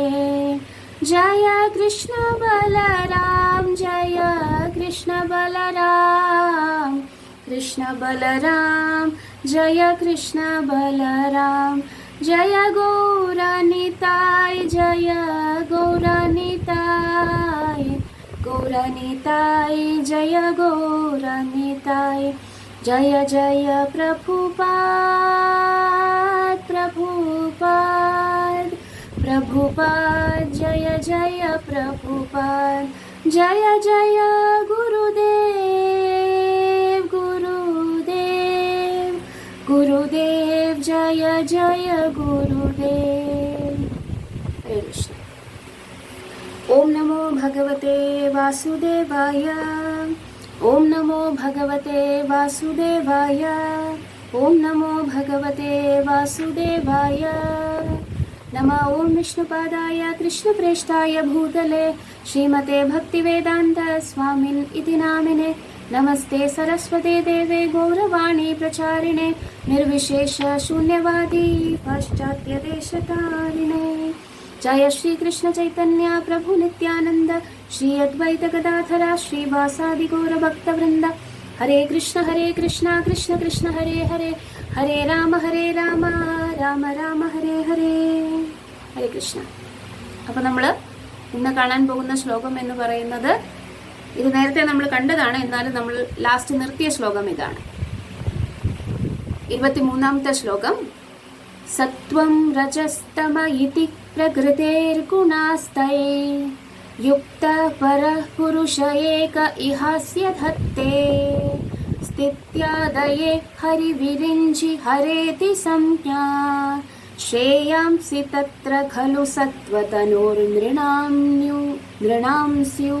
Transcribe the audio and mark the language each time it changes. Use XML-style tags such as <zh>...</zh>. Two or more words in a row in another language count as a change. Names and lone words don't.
<sa>ജയ കൃഷ്ണ ബലരാം, ജയ കൃഷ്ണ ബലരാം, കൃഷ്ണ ബലരാം ജയ കൃഷ്ണ ബലരാം. ജയ ഗൗരനിതായ്, ജയ ഗൗരനിതായ്, ഗൗരനിതായ് ജയ ഗൗരനിതായ്. जय जय प्रभुपाद प्रभुपाद प्रभुपाद जय जय प्रभुपाद जय जय गुरुदेव गुरुदेव गुरुदेव जय जय गुरुदेव। हरे कृष्ण। ओम नमो भगवते वासुदेवाय। ओम नमो भगवते वासुदेवाय। ओम नमो भगवते वासुदेवाय। नमः ओम विष्णुपादाय कृष्णप्रेष्ठाय भूतले श्रीमते भक्तिवेदांत स्वामिन् इति नामिने। नमस्ते सरस्वते देवे गौरवाणी प्रचारिणे निर्विशेष शून्यवादी पाश्चात्य देशतारिणे। जय श्री कृष्ण चैतन्य प्रभु नित्यानंद श्री अद्वैत गदाधरा श्रीवासादि गौर भक्त वृंद। हरे कृष्ण कृष्ण कृष्ण हरे हरे हरे राम राम राम हरे हरे।</sa> <ml>ഹരേ കൃഷ്ണ. അപ്പോൾ നമ്മൾ ഇന്ന് കാണാൻ പോകുന്ന ശ്ലോകം എന്ന് പറയുന്നത് ഇത് നേരത്തെ നമ്മൾ കണ്ടതാണ്, എന്നാലും നമ്മൾ ലാസ്റ്റ് നിർത്തിയ ശ്ലോകം ഇതാണ്. 23ാമത്തെ ശ്ലോകം.</ml> <sa>സത്വം രജസ്തമ ഇതി പ്രകൃതേർഗുണാസ്തയേ യുക്ത പരഃ പുരുഷ ഏക ഇഹാസ്യ ധത്തേ സ്ഥിത്യാദയേ ഹരിവിരിഞ്ചി ഹരേതി സംജ്ഞാ ശ്രേയാംസി തത്ര ഖലു സത്വതനോർനൃണാം സ്യു.</sa>